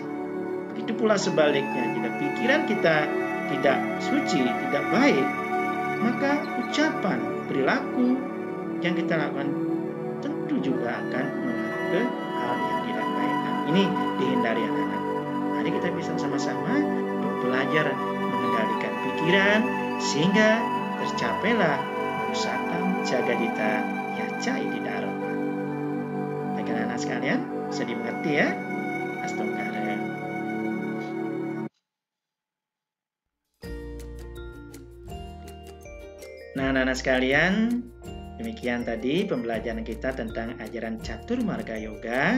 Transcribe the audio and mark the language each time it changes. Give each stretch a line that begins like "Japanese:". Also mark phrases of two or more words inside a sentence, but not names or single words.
Indonesian: Begitu pula sebaliknya, jika pikiran kita tidak suci, tidak baik, maka ucapan, perilaku yang kita lakukan tentu juga akan mengarah ke hal yang tidak baik. ini dihindari anak-anak. Mari kita bisa sama-sama belajar mengendalikan pikiran sehingga tercapailah
Sanskrit: usatam jagadita yacai di dharma.
Indonesian: Baik anak-anak sekalian, bisa dimengerti ya? Astungkara. Nah, anak-anak sekalian, demikian tadi pembelajaran kita tentang ajaran Catur Marga Yoga.